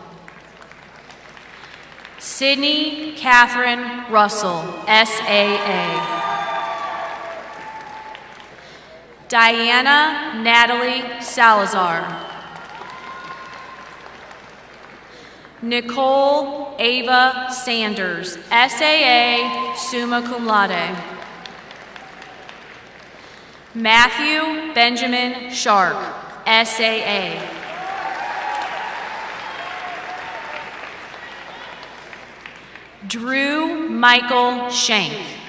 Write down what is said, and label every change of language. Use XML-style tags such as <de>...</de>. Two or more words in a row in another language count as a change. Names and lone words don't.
<en>Sydney Catherine Russell, SAA. Diana Natalie Salazar. Nicole Ava Sanders, SAA,</en> <la>summa cum laude.</la> <en>Matthew Benjamin Shark, SAA. Drew Michael Shank.</en>